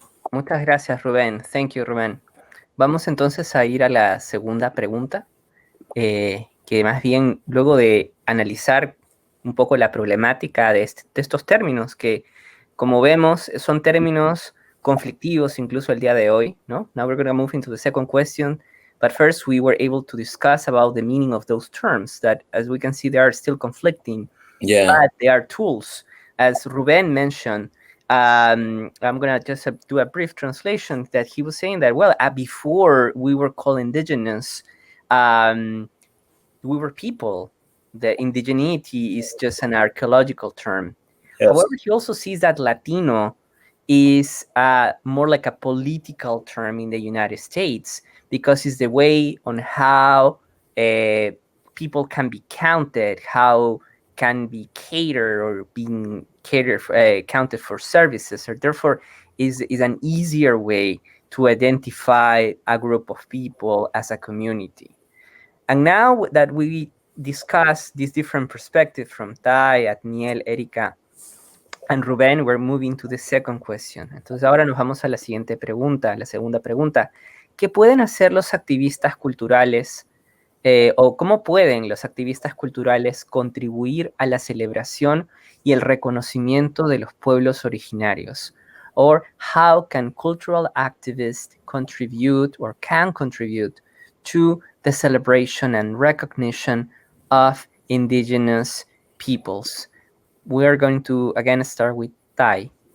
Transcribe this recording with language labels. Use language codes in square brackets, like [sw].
[es] Muchas gracias, Rubén. [en] Thank you, Rubén. [es] Vamos entonces a ir a la segunda pregunta, que más bien luego de analizar un poco la problemática de estos términos, que como vemos son términos conflictivos incluso el día de hoy, ¿no? [en] Now we're going to move into the second question, but first we were able to discuss about the meaning of those terms that, as we can see, they are still conflicting, but they are tools. As Ruben mentioned, I'm going to just do a brief translation that he was saying that, well, before we were called indigenous, we were people. The indigeneity is just an archaeological term. Yes. However, he also sees that Latino is more like a political term in the United States because it's the way on how people can be counted, how can be catered or being catered counted for services, or therefore is an easier way to identify a group of people as a community. And now that we discuss these different perspectives from Tai, Atniel, Erika, and Rubén, we're moving to the second question. [es] Entonces ahora nos vamos a la siguiente pregunta, la segunda pregunta. ¿Qué pueden hacer los activistas culturales o cómo pueden los activistas culturales contribuir a la celebración y el reconocimiento de los pueblos originarios? [en] Or how can cultural activists contribute or can contribute to the celebration and recognition of indigenous peoples? We are going to again start with Tai.